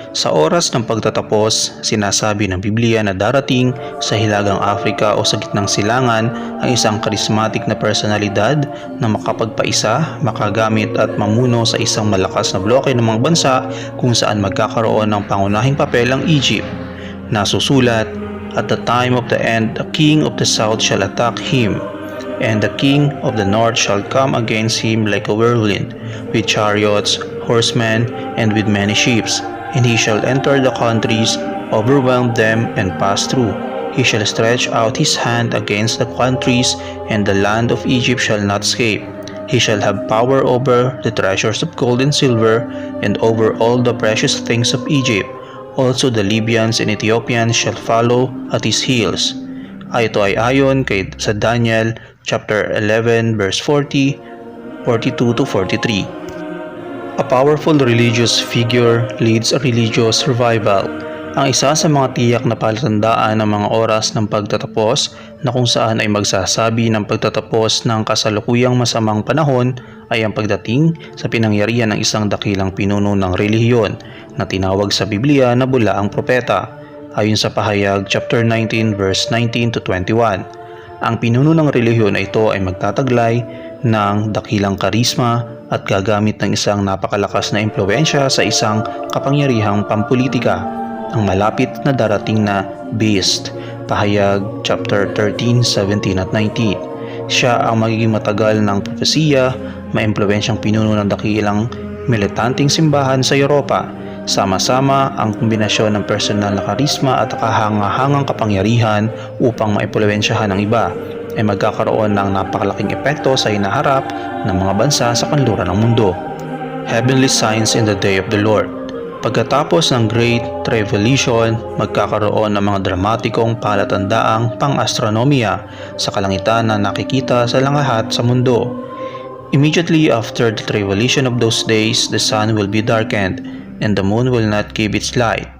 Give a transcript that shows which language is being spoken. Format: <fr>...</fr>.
<tl>Sa oras ng pagtatapos, sinasabi ng Biblia na darating sa Hilagang Afrika o sa gitnang silangan ang isang karismatik na personalidad na makapagpaisa, makagamit at mamuno sa isang malakas na bloke ng mga bansa kung saan magkakaroon ng pangunahing papel ang Egypt. Nasusulat,</tl> <en>"At the time of the end, a king of the south shall attack him, and the king of the north shall come against him like a whirlwind, with chariots, horsemen, and with many ships. And he shall enter the countries, overwhelm them, and pass through. He shall stretch out his hand against the countries, and the land of Egypt shall not escape. He shall have power over the treasures of gold and silver, and over all the precious things of Egypt. Also the Libyans and Ethiopians shall follow at his heels."</en> <tl>Ito ay ayon sa Daniel</tl> <en>chapter 11 verse 40, 42 to 43. A powerful religious figure leads a religious revival.</en> <tl>Ang isa sa mga tiyak na palatandaan ng mga oras ng pagtatapos na kung saan ay magsasabi ng pagtatapos ng kasalukuyang masamang panahon ay ang pagdating sa pinangyarihan ng isang dakilang pinuno ng relihiyon na tinawag sa Biblia na bulaang propeta. Ayon sa Pahayag</tl> <en>chapter 19 verse 19 to 21.</en> <tl>Ang pinuno ng relihiyon na ito ay magtataglay ng dakilang karisma at gagamit ng isang napakalakas na impluwensya sa isang kapangyarihang pampulitika, ang malapit na darating na beast. Pahayag</tl> <en>chapter 13,</en> <tl>17 at 19. Siya ang magiging matagal ng propesiya, maimpluwensyang pinuno ng dakilang militanteng simbahan sa Europa. Sama-sama ang kombinasyon ng personal na karisma at kahangahangang kapangyarihan upang maimpluwensyahan ng iba ay magkakaroon ng napakalaking epekto sa hinaharap ng mga bansa sa kanluran ng mundo.</tl> <en>Heavenly signs in the day of the Lord.</en> <tl>Pagkatapos ng Great Tribulation, magkakaroon ng mga dramatikong palatandaang pang-astronomiya sa kalangitan na nakikita sa lahat sa mundo.</tl> <en>Immediately after the tribulation of those days, the sun will be darkened, and the moon will not give its light.</en>